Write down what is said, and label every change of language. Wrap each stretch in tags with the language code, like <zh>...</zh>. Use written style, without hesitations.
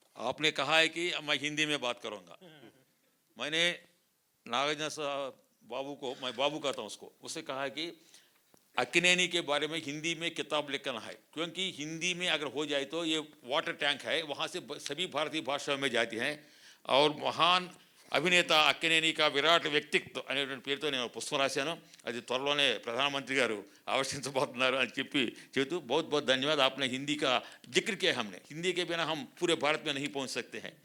<hi>आपने कहा है कि मैं हिंदी में बात करूंगा। मैंने नागार्जुन साहब बाबू को, मैं बाबू कहता हूँ उसको, उससे कहा है कि अक्किनेनी के बारे में हिंदी में किताब लिखना है, क्योंकि हिंदी में अगर हो जाए तो ये वाटर टैंक है, वहाँ से सभी भारतीय भाषाओं में जाती हैं।</hi> <te>और महान అభినేత అక్కినేని का విరాట్ వ్యక్తిత్వం అనేటువంటి పేరుతో నేను పుస్తకం రాశాను, అది త్వరలోనే ప్రధానమంత్రి గారు ఆవిష్కరించబోతున్నారు అని చెబుతూ</te> <hi>बहुत बहुत धन्यवाद। आपने हिंदी का जिक्र किया, हमने हिंदी के बिना हम पूरे भारत में नहीं पहुंच सकते हैं।</hi>